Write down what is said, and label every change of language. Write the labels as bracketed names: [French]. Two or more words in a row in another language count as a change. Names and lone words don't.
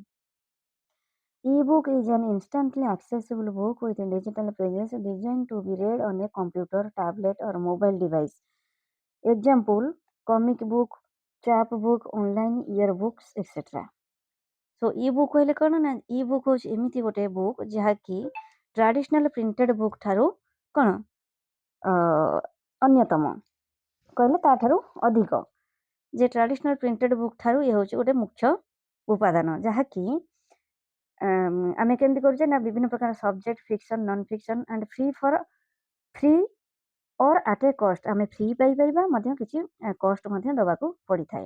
[English] E-book is an instantly accessible book with digital pages designed to be read on a computer, tablet, or mobile device. Example, comic book, chapbook, online yearbooks, etc. So e-book [Odia] କହିଲେ କ'ଣ ନା e-book ହେଉଛି ଏମିତି ଗୋଟେ ବୁକ୍ ଯାହାକି [English] traditional printed book [Odia] ଠାରୁ କ'ଣ ଅନ୍ୟତମ କହିଲେ ତାଠାରୁ ଅଧିକ ଯେ [English] traditional printed book [Odia] ଠାରୁ ଇଏ ହେଉଛି ଗୋଟେ ମୁଖ୍ୟ ଉପାଦାନ ଯାହାକି ଆମେ କେମିତି କରୁଛେ ନା ବିଭିନ୍ନ ପ୍ରକାର [English] subject fiction non fiction and free or at a cost [Odia] ଆମେ ଫ୍ରି ପାଇପାରିବା ମଧ୍ୟ କିଛି କଷ୍ଟ ମଧ୍ୟ ଦେବାକୁ ପଡ଼ିଥାଏ।